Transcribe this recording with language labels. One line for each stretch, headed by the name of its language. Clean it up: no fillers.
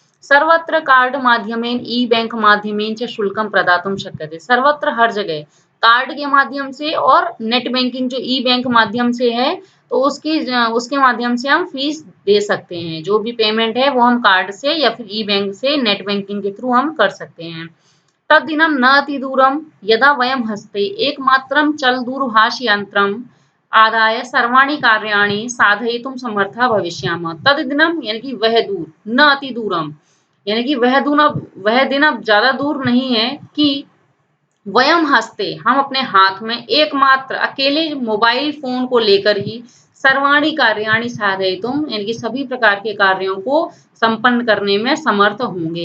Sanskrit: सर्वत्र कार्ड माध्यमेन ई-बैंक माध्यमेन च शुल्कं प्रदातुं शक्यते।
Hindi: सर्वत्र हर जगह कार्ड के माध्यम से और नेट बैंकिंग जो ई-बैंक माध्यम से है, तो उसके माध्यम से हम फीस दे सकते हैं। जो भी पेमेंट है वो हम कार्ड से या फिर ई-बैंक से नेट बैंकिंग के थ्रू हम कर सकते हैं।
Sanskrit: तद्दिनं न अतिदूरं यदा वयं हस्ते एकमात्रं चलदूरभाषयन्त्रम् आदाय सर्वाणि कार्याणि साधयितुं समर्थाः भविष्यामः। तद्दिनं
Hindi: यानी कि वह दूर,
Sanskrit: न अतिदूरम
Hindi: यानी कि वह दिन अब ज़्यादा दूर नहीं है कि
Sanskrit: वयम हस्ते
Hindi: हम अपने हाथ में एकमात्र अकेले मोबाइल फ़ोन को लेकर ही
Sanskrit: सर्वाणि कार्याणि साधयितुं
Hindi: यानी कि सभी प्रकार के कार्यों को संपन्न करने में समर्थ होंगे।